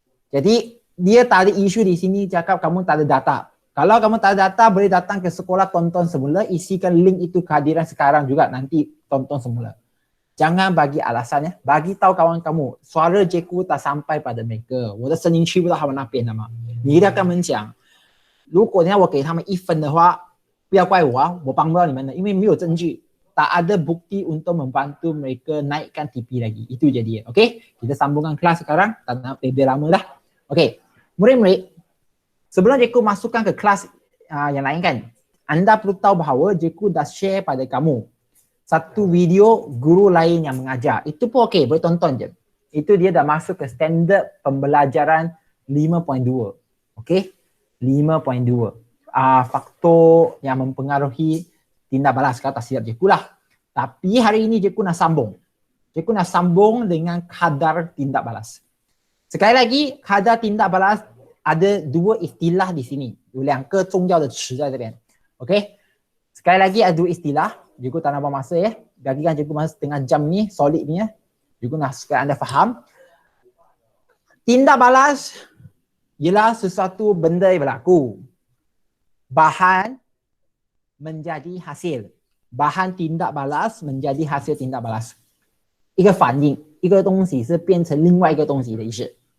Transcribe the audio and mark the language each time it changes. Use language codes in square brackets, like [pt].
[ms] Jadi dia tak ada isu di sini cakap kamu tak ada data. Kalau kamu tak ada data, boleh datang ke sekolah tonton semula, isikan link itu kehadiran sekarang juga, nanti tonton semula. Jangan bagi alasan ya, bagi tahu kawan kamu, suara cikgu tak sampai pada mereka， [zh] 我的声音去不到他们那边的嘛。你一定要跟他们讲，如果你要我给他们1分的话，不要怪我啊，我帮不到你们的，因为没有证据， [ms] tak ada bukti untuk membantu mereka naikkan TP lagi. Itu jadi, okey? Kita sambungkan kelas sekarang, tak nak lebih lama dah. Okey, murid-murid, sebelum cikgu masukkan ke kelas yang lain kan, anda perlu tahu bahawa cikgu dah share pada kamu satu video guru lain yang mengajar. Itu pun okey, boleh tonton je. Itu dia dah masuk ke standard pembelajaran 5.2. Okey? 5.2. Faktor yang mempengaruhi tindak balas, kalau tak silap cikgu lah. Tapi hari ini cikgu nak sambung. Cikgu nak sambung dengan kadar tindak balas. Sekali lagi, kadar tindak balas ada 2 istilah di sini. [zh] 有2个重要的词在这边. [ms] Okey? Sekali lagi ada 2 istilah. Cikgu tak nak buang masa ya. Bagikan cikgu masa setengah jam ni, solid ni ya. Cikgu nak supaya anda faham. Tindak balas ialah sesuatu benda yang berlaku. Bahan menjadi hasil. Bahan tindak balas menjadi hasil tindak balas. [zh] 一个反应，一个东西是变成另外一个东西的意思。